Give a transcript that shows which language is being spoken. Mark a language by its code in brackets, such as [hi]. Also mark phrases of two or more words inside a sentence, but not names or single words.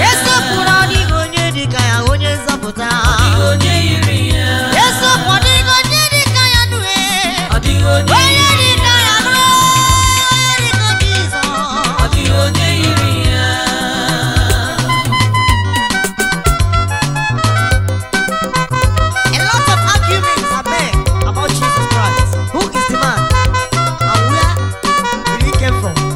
[ig] Eziokwu na ọ dịghị onye dị ka ya, onye nzọpụta. Ọ dịghị onye yiri ya. Eziokwu, ọ dịghị onye dị ka ya nụ, ee. Ọ dịghị onye Onye yiri dị ka ya nụ, onye dị ka Jizọs. Ọ dịghị onye yiri ya. [en] A lot of arguments are made about Jesus Christ. Who is the man? And where did he came from?